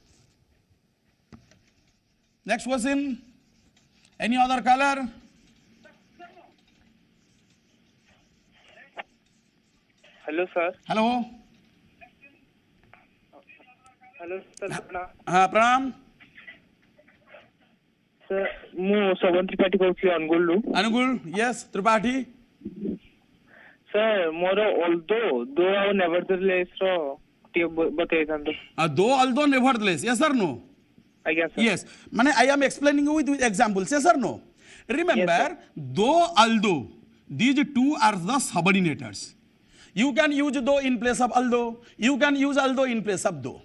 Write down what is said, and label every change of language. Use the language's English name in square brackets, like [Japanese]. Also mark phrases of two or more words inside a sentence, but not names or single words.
[English] Next question. Any other color? Hello, sir. Hello. Hello, sir. [Odia] Pranam. [English] Sir, [Odia] ମୁଁ ଶୋଭନ ତ୍ରିପାଠୀ କହୁଥିଲି ଅନୁଗୁଳରୁ। ଅନୁଗୁଳ, yes, ତ୍ରିପାଠୀ। Sir, ମୋର [English] although, though [Odia] ଆଉ nevertheless ର ଟିକେ ବତେଇଥାନ୍ତୁ। [English] Though, although, nevertheless, yes or no? [Odia] ଆଜ୍ଞା sir. [English] Yes, ମାନେ I am explaining you with examples, yes or no? Remember, though, although, these two are the subordinators. You can use though in place of although. You can use although in place of though.